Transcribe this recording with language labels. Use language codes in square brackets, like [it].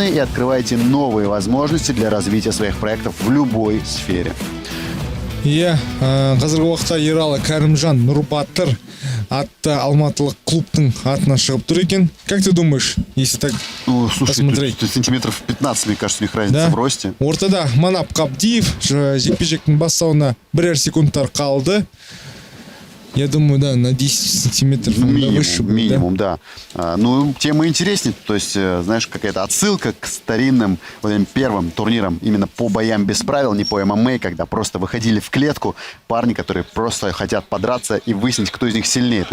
[ru] и открывайте новые возможности для развития своих проектов в любой сфере. [kk] Иә, қазіргі уақытта Ералы Кәрімжан Нұрбатыр атты алматылық клубтың атына шығып тұр екен. [ru] Как ты думаешь, если так посмотреть? Тут сантиметров 15, мне кажется, у них разница в росте. [kk] Ортада Манап Қабдиев жекпе-жектің бастауына бірер секундтар қалды. [ru] Я думаю, да, на 10 сантиметров выше. Минимум, да. Ну, тем и интереснее. То есть, знаешь, какая-то отсылка к старинным вот этим первым турнирам именно по боям без правил, не по ММА, когда просто выходили в клетку парни, которые просто хотят подраться и выяснить, кто из них сильнее.